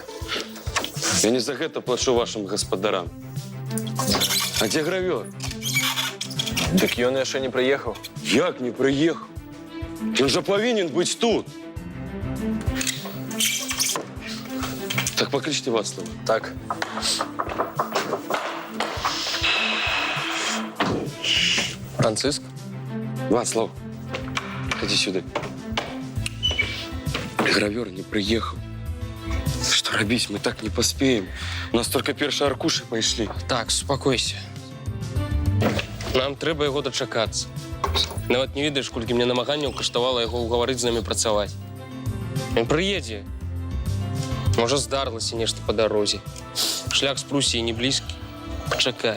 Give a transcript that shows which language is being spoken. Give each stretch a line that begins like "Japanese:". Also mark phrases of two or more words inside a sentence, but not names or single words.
Belarusian: Я не за гэта плачу вашим гаспадарам. А дзе гравёр? Дык ён яшчэ не прыехаў. Як не прыехаў? Ён жа павінен быць тут. Так паклічце Вацлава. Так. Франциск?
Russian: Вацлав, ходи сюда. Гравёр не приехал. Что робить? Мы так не поспеем. У нас только першие аркуши пайшлі. Так, успокойся.
Belarusian: Нам трэба яго дачакацца. Нават не ведаеш, колькі мне намаганняў каштавала яго ўгаварыць з намі працаваць. Ён прыедзе. Можа, здарылася нешта па дарозе. Шлях з Прусіі не блізкі. Пачакай.